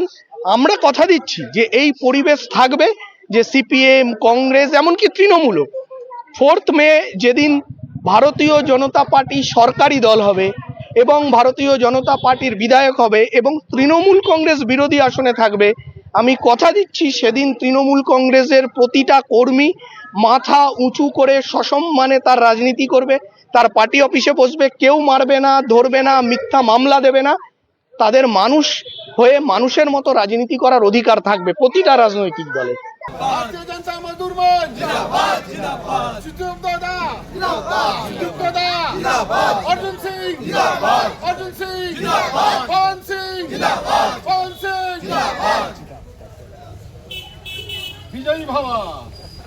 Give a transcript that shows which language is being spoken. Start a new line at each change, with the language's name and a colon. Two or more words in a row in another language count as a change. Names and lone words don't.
Bangla: আমরা কথা দিচ্ছি যে এই পরিবেশ থাকবে, যে সিপিএম, কংগ্রেস, এমনকি তৃণমূলও 4 মে যেদিন ভারতীয় জনতা পার্টি সরকারি দল হবে এবং ভারতীয় জনতা পার্টির বিধায়ক হবে এবং তৃণমূল কংগ্রেস বিরোধী আসনে থাকবে, আমি কথা দিচ্ছি সেদিন তৃণমূল কংগ্রেসের প্রতিটা কর্মী মাথা উঁচু করে সসম্মানে তার রাজনীতি করবে, তার পার্টি অফিসে বসবে, কেউ মারবে না, ধরবে না, মিথ্যা মামলা দেবে না। তাদের মানুষ হয়ে মানুষের মতো রাজনীতি করার অধিকার থাকবে প্রতিটা রাজনৈতিক দলে।
Hindi: भारतीय जनता मजदूर मंच जिंदाबाद जिंदाबाद सुदीप्त दादा जिंदाबाद सुदीप्त दादा जिंदाबाद अर्जुन सिंह जिंदाबाद अर्जुन सिंह जिंदाबाद पवन सिंह जिंदाबाद पवन सिंह जिंदाबाद विजयी भव।